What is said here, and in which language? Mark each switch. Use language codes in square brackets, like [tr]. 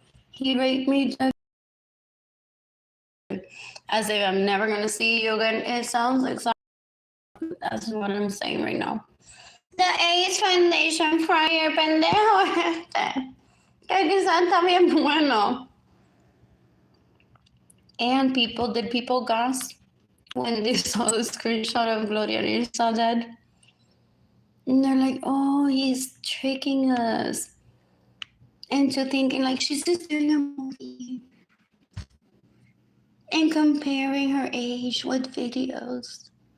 [en] He raped me as if I'm never going to see you again. It sounds like that's what I'm saying right now. [es] The Age Foundation Fryer, pendejo este. Que quizás está bien bueno. [en] And people gasp when they saw the screenshot of Gloria Risa dead. And they're like, oh, he's tricking us into thinking like she's just doing a movie and comparing her age with videos.